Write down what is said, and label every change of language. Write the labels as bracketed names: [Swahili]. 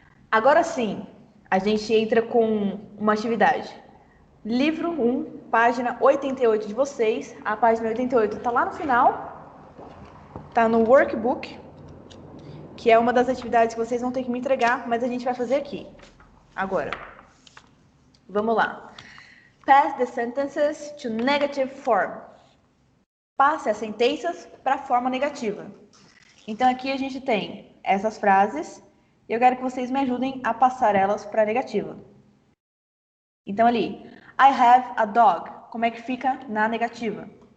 [Portuguese] Agora sim, a gente entra com uma atividade. Livro 1, página 88 de vocês. A página 88 está lá no final. Está no workbook, que é uma das atividades que vocês vão ter que me entregar, mas a gente vai fazer aqui. Agora. Vamos lá. [English] Pass the sentences to negative form. [Portuguese] Passe as sentenças para a forma negativa. Então, aqui a gente tem essas frases e eu quero que vocês me ajudem a passar elas para a negativa. Então, ali, [English] I have a dog. [Portuguese] Como é que fica na negativa?